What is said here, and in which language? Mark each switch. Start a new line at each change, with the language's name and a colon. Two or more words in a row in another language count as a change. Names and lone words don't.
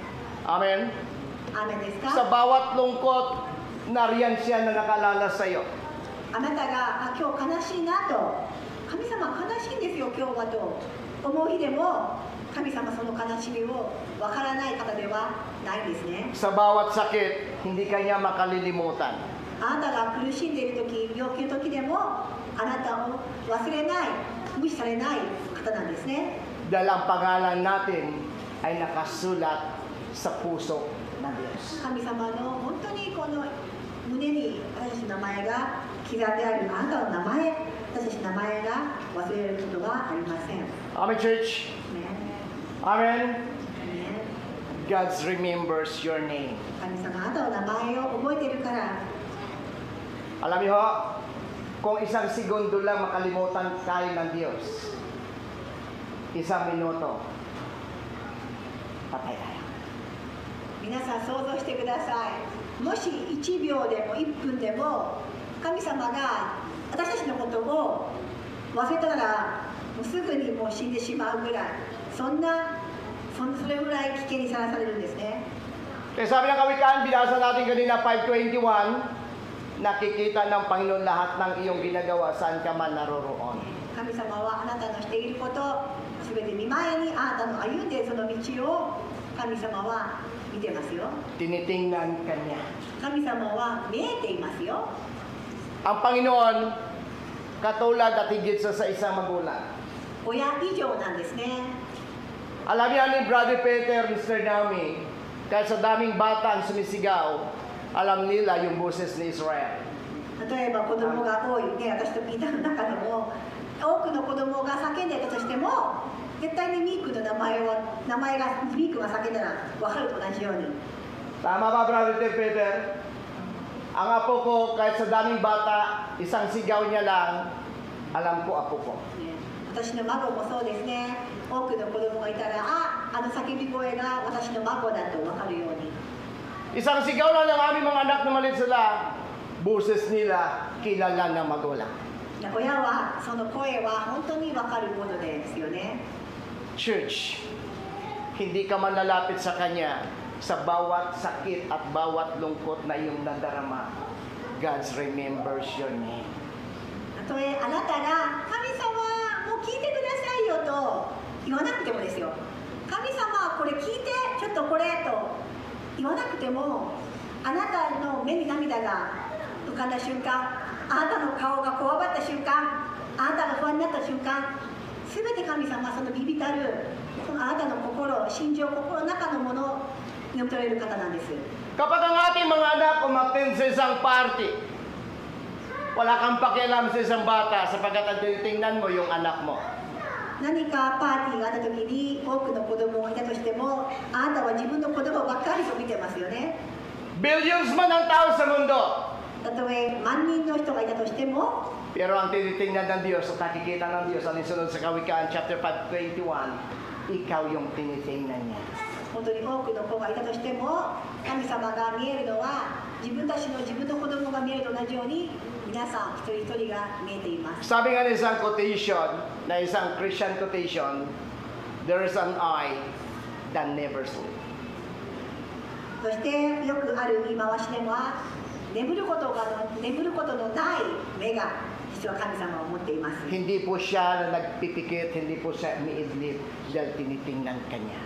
Filipino: Amen?
Japanese: アーメンです
Filipino: Sa
Japanese: か？
Filipino: bawat lungkot, nariyan siya na nakalala sa iyo.
Japanese: あなたが今日悲しいなと、神様悲しいんですよ今日はと思う日でも、神様その悲しみを分からない方ではないんですね。
Filipino: Sa bawat sakit, hindi ka niya makalilimutan.
Japanese: あなたが苦しんでいる時、病気の時でもあなたを忘れない、無視されない方なんですね。
Filipino: Dahil ang pangalan natin ay nakasulat sa puso ng Diyos.
Japanese: 神様の本当にこの胸に私たちの名前が刻んである、あなたの名前、私たちの名前が忘れることがありません。
English: Amen, church?
Japanese: ね Amen? ね
English: God remembers your name.
Japanese: 神様、あなたの名前を覚えているから。
Filipino: Alam niyo ho, kung isang segundo lang makalimutan tayo ng Diyos, isang minuto, patay tayo.
Japanese: 皆さん想像してください。もし1秒でも1分でも神様が私たちのことを忘れたらもうすぐにもう死んでしまうぐらい、それぐらい危険にさらされるんですね。
Filipino: Kaya sabi ng kawikaan, binasa natin kanina 5:21, nakikita ng Panginoon lahat ng iyong ginagawa saan ka man naroroon.
Japanese: 神様はあなたのしていることすべて見前にあなたの歩んでいるその道を神様は見てますよ。
Filipino: Tinitingnan ka niya.
Japanese: 神様は見えていますよ。
Filipino: Ang Panginoon, katulad at higit sa isang magulang.
Japanese: 親以上なんですね。
Filipino: Alam niya ni Brother Peter, Mr. Naomi, kahit sa daming bata ang sumisigaw, alam nila yung boses ni Israel.
Japanese: 例えば子供が多いね、私とピーターの中でも多くの子供が叫んでいたとしても絶対にミークの名前がミークが叫んだら分かると同じように。
Filipino: Tama ba, Brother Peter? Ang apo ko, kahit sa daming bata, isang sigaw niya lang, alam ko apo ko.
Japanese: ね、私の孫もそうですね。多くの子供がいたら、あの叫び声が私の孫だと分かるように。
Filipino: Isang sigaw lang ng aming mga anak na maliit sila, boses nila, kilala ng magulang.
Japanese: 親はその声は本当に分かるものですよね。
Filipino: Church, hindi ka man lalapit sa Kanya sa bawat sakit at bawat lungkot na iyong nadarama.
English: God remembers your name.
Japanese: たとえあなたが神様もう聞いてくださいよと言わなくてもですよ。神様これ聞いてちょっとこれと言わなくても、あなたの目に涙が浮かんだ瞬間、あなたの顔がこわばった瞬間、あなたが不安になった瞬間、すべて神様はそのビビたるそのあなたの心、心情、心の中のものを読み取れる方なんです。
Filipino: Kapag ang ating mga anak umattend sa isang party, wala kang pakialam sa isang bata sapagkat ang tinitingnan mo yung anak mo.
Japanese: 何かパーティーがあった時に多くの子供がいたとしても、あなたは自分の子供ばっかりと見てますよね。
Filipino: Billions man ang tao sa mundo.
Japanese: たとえ万人の人がいたとしても、
Filipino: Pero ang tinitingnan ng Diyos at nakikita ng Diyos, alinsunod sa Kawikaan chapter 5:21, ikaw yung tinitingnan niya.
Japanese: 本当に多くの子がいたとしても、神様が見えるのは自分の子供が見えると同じように、皆さん一人一人が見えています。
Filipino: Sabi nga ng isang quotation, na isang
English: Christian quotation, there is an eye that never sleeps.
Japanese: そしてよくある言い回しでは、眠ることのない目が実は神様を持っています。
Filipino: Hindi po siya na nagpipikit, hindi po siya umiidlip dahil tinitingnan ka niya.